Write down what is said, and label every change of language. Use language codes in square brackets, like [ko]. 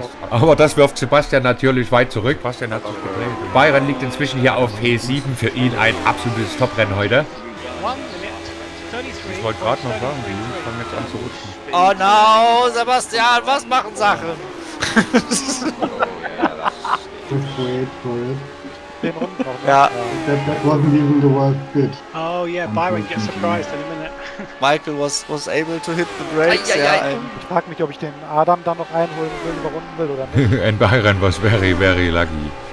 [de] Aber das wirft Sebastian natürlich weit zurück. Sebastian hat sich gedreht. Bayern liegt inzwischen hier auf P7. Für ihn ein absolutes Top-Rennen heute. Ich wollte gerade noch sagen, die Jungs fangen jetzt an zu rutschen. Oh no, Sebastian, was machen Sachen? Den Runden noch. Ja. [en] That wasn't even the worst bit. Oh yeah, Byron gets surprised in a minute. Michael was able to hit the brakes. [de] Ich frage mich, ob ich den Adam dann noch einholen will, überrunden will oder nicht. [en] And Byron was very, very lucky.